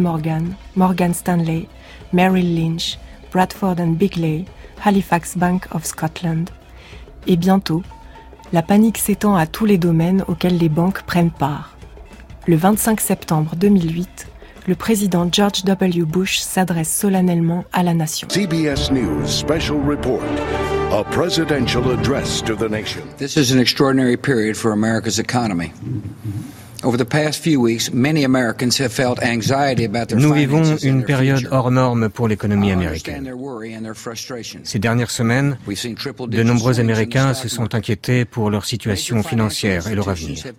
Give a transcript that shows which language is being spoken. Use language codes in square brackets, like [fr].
[en] Morgan, Morgan Stanley, Merrill Lynch, Bradford & Bigley, Halifax Bank of Scotland. [fr] Et bientôt, la panique s'étend à tous les domaines auxquels les banques prennent part. Le 25 septembre 2008, le président George W. Bush s'adresse solennellement à la nation. [en] CBS News Special Report. A presidential address to the nation. This is an extraordinary period for America's economy. Over the past few weeks, many Americans have felt anxiety about their finances. [fr] Nous vivons une période hors norme pour l'économie américaine. Ces dernières semaines, de nombreux Américains se sont inquiétés pour leur situation financière et leur avenir.